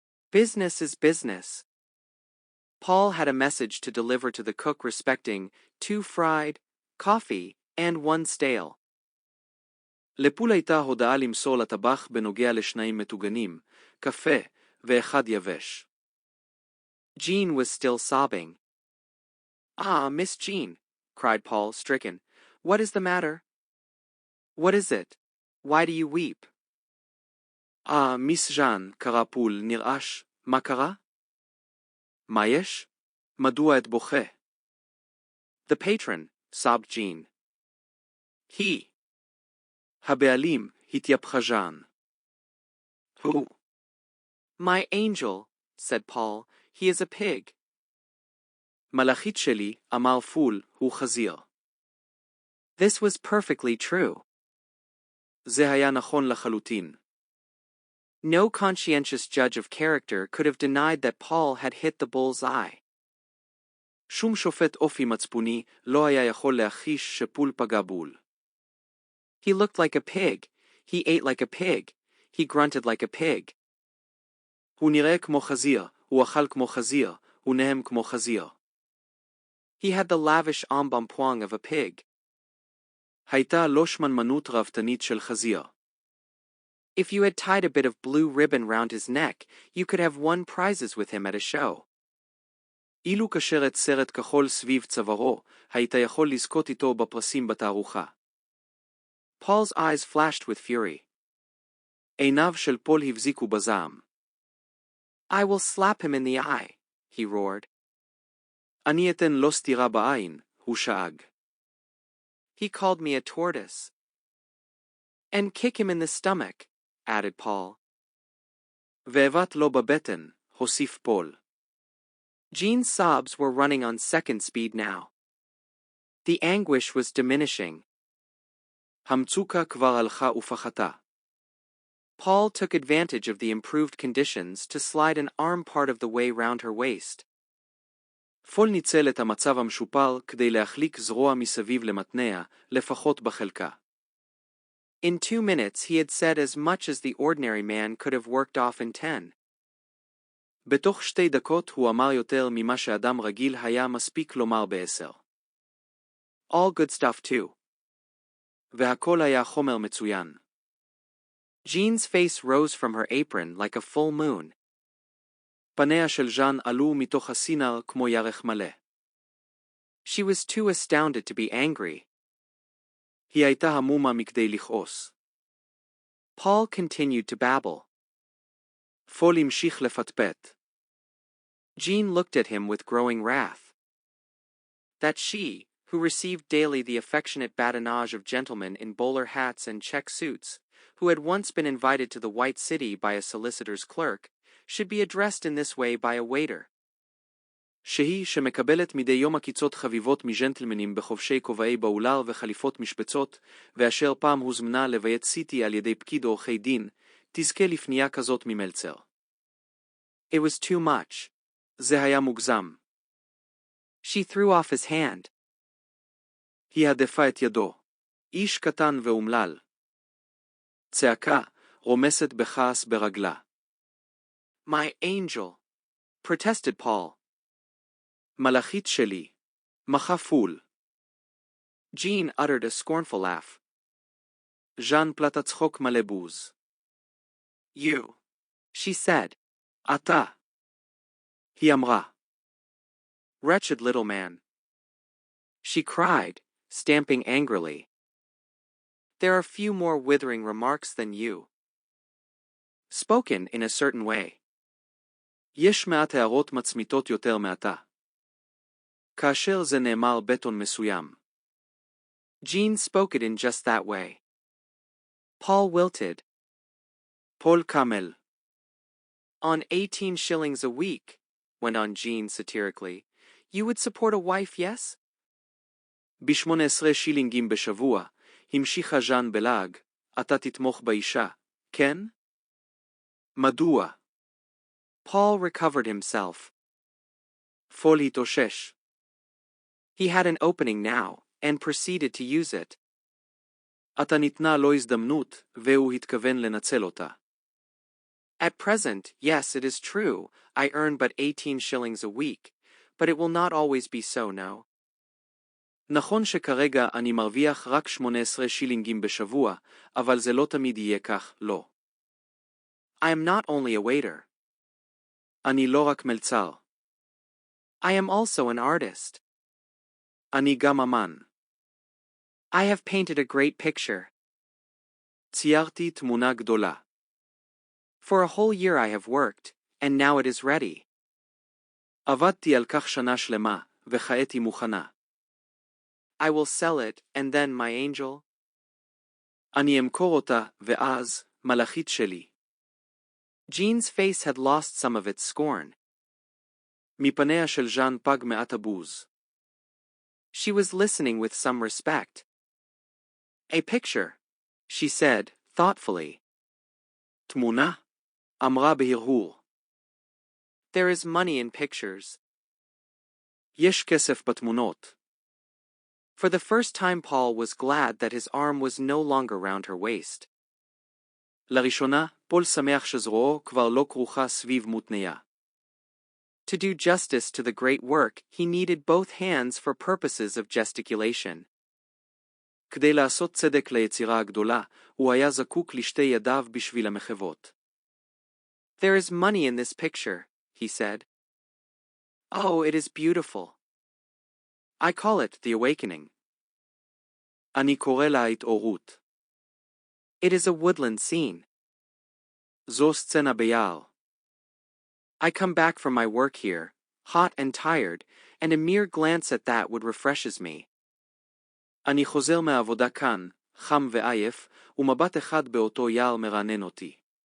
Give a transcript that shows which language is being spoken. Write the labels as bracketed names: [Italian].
[English] Business is business. Paul had a message to deliver to the cook respecting 2 fried, coffee, and 1 stale. [Hebrew] לפול הייתה הודעה למסור לטבח בנוגע לשניים מטוגנים, קפה ואחד יבש. [English] Jean was still sobbing. "Ah, Miss Jean," cried Paul, stricken. "What is the matter? What is it? Why do you weep?" [Hebrew] מיס ז'אן, קרא פול, נרעש. מה קרה? מה יש? מדוע את בוכה? [English] "The patron," sobbed Jean. "He." [Hebrew] הבעלים, התייפחה ז'אן. [English] "Who?" "My angel," said Paul. "He is a pig." [Hebrew] מלאכית שלי, אמר פול, הוא חזיר. [English] This was perfectly true. [Hebrew] זה היה נכון לחלוטין. [English] No conscientious judge of character could have denied that Paul had hit the bull's eye. [Hebrew] שום שופט אופי מצפוני לא היה יכול להכחיש שפול פגע בול. [English] He looked like a pig. He ate like a pig. He grunted like a pig. [Hebrew] הוא נראה כמו חזיר, הוא אכל כמו חזיר, הוא נהם כמו חזיר. [English] He had the lavish embonpoint of a pig. [Hebrew] הייתה לו שמנמנות ראוותנית של חזיר. [English] If you had tied a bit of blue ribbon round his neck, you could have won prizes with him at a show. [Hebrew] אילו קשרת סרט כחול סביב צווארו, היית יכול לזכות איתו בפרסים בתערוכה. [English] Paul's eyes flashed with fury. [Hebrew] עיניו של פול הבזיקו בזעם. [English] "I will slap him in the eye," he roared. [Hebrew] אני אתן לו סתירה בעין, הוא שאג. [English] "He called me a tortoise." "And kick him in the stomach," added Paul. [Hebrew] והבט לו בבטן, הוסיף פול. [English] Jean's sobs were running on second speed now. The anguish was diminishing. [Hebrew] המצוקה כבר הלכה ופחתה. [English] Paul took advantage of the improved conditions to slide an arm part of the way round her waist. [Hebrew] פול ניצל את המצב המשופר כדי להחליק זרוע מסביב למתניה, לפחות בחלקה. [English] In 2 minutes he had said as much as the ordinary man could have worked off in 10. [Hebrew] בתוך 2 דקות הוא אמר יותר ממה שאדם רגיל היה מספיק לומר ב10. [English] All good stuff too. [Hebrew] והכל היה חומר מצוין. [English] Jean's face rose from her apron like a full moon. [Hebrew] פניה של ז'אן עלו מתוך הסינר כמו ירח מלא. [English] She was too astounded to be angry. [Hebrew] היא הייתה המומה מכדי לכעוס. [English] Paul continued to babble. [Hebrew] פול המשיך לפטפט. [English] Jean looked at him with growing wrath. That she, who received daily the affectionate badinage of gentlemen in bowler hats and check suits, who had once been invited to the White City by a solicitor's clerk, should be addressed in this way by a waiter. [Hebrew] שהיא שמקבלת מדי יום עקיצות חביבות מג'נטלמנים בחובשי כובעי באולר וחליפות משבצות, ואשר פעם הוזמנה לביית סיטי על ידי פקיד עורכי דין, תזכה לפנייה כזאת ממלצר. [English] It was too much. [Hebrew] זה היה מוגזם. [English] She threw off his hand. [Hebrew] היא הדפה את ידו. איש קטן ואומלל. צעקה, רומסת בכעס ברגלה. [English] My angel, protested Paul. [Hebrew] מלאכית שלי. מחה פול. [English] Jean uttered a scornful laugh. [Hebrew] ז'אן פלטה צחוק מלא בוז. [English] You, she said. [Hebrew] אתה. היא אמרה. [English] Wretched little man. She cried, stamping angrily. There are few more withering remarks than you. Spoken in a certain way. [Hebrew] יש מעט הערות מצמיתות יותר מעתה. כאשר זה נאמר בטון מסוים. [English] Jean spoke it in just that way. Paul wilted. [Hebrew] פול קמל. [English] On 18 shillings a week, went on Jean satirically, you would support a wife, yes? [Hebrew] ב-18 שילינגים בשבוע, המשיכה ז'אן בלעג, אתה תתמוך באישה, כן? מדוע? [English] Paul recovered himself. [Hebrew] פול התאושש. [English] He had an opening now, and proceeded to use it. [Hebrew] אתה ניתנה לו הזדמנות, והוא התכוון לנצל אותה. [English] At present, yes, it is true, I earn but 18 shillings a week, but it will not always be so, no. [Hebrew] נכון שכרגע אני מרוויח רק 18 שילינגים בשבוע, אבל זה לא תמיד יהיה כך, לא. [English] I am not only a waiter. [Hebrew] אני לא רק מלצר. [English] I am also an artist. [Hebrew] אני גם אמן. [English] I have painted a great picture. [Hebrew] ציירתי תמונה גדולה. [English] For a whole year I have worked, and now it is ready. [Hebrew] עבדתי על כך שנה שלמה, וכעת היא מוכנה. [English] I will sell it, and then, my angel. [Hebrew] אני אמכור אותה, ואז, מלאכית שלי. [English] Jean's face had lost some of its scorn. [Hebrew] מפניה של ז'אן פג מעט הבוז. [English] She was listening with some respect. A picture, she said, thoughtfully. [Hebrew] תמונה? אמרה בהרהור. [English] There is money in pictures. [Hebrew] יש כסף בתמונות. [English] For the first time Paul was glad that his arm was no longer round her waist. [Hebrew] לראשונה, פול שמח שזרועו כבר לא כרוכה סביב מותניה. [English] To do justice to the great work, he needed both hands for purposes of gesticulation. [Hebrew] כדי לעשות צדק ליצירה הגדולה, הוא היה זקוק לשתי ידיו בשביל המחוות. [English] There is money in this picture, he said. Oh, it is beautiful. I call it the awakening. [Hebrew] אני קורא לה התעוררות. [English] It is a woodland scene. [Hebrew] זו סצנה ביער. [English] I come back from my work here, hot and tired, and a mere glance at that would refreshes me. [Hebrew] אני חוזר מהעבודה כאן, חם ועייף, ומבט אחד באותו יער מרענן אותי.